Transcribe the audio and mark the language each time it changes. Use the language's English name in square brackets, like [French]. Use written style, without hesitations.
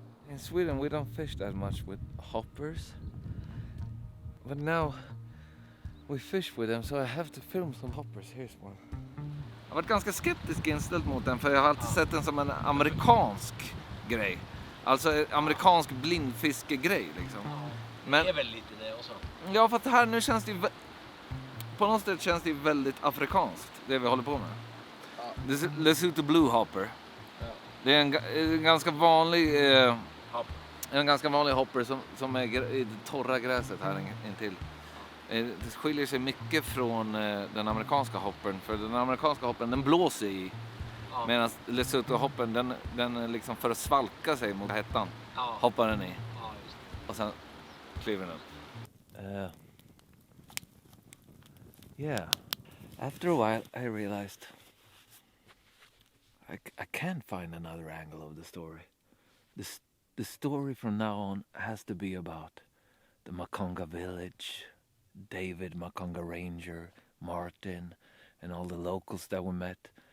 [English] In Sweden we don't fish that much with hoppers, but now we fish with them, so I have to film some hoppers. Here's one. [Swedish] Jag har varit ganska skeptisk inställd mot den, för jag har alltid sett den som en amerikansk grej. Alltså amerikansk blindfiskegrej liksom. Men Det är väl lite det också. ja, för att här nu känns det på något sätt känns det väldigt afrikanskt, det vi håller på med. Ja. Lesotho Blue Hopper. Ja. Det är en ganska vanlig en ganska vanlig hopper som är i det torra gräset här intill. Det skiljer sig mycket från den amerikanska hoppern, för den amerikanska hoppern den blåser i, medan Lesotho-hoppern den liksom för att svalka sig mot hettan hoppar den i och sen kliver den. [English] Yeah, after a while I realized I can't find another angle of the story. The story from now on has to be about the Makonga village, David, Makonga Ranger, Martin, and all the locals that we met.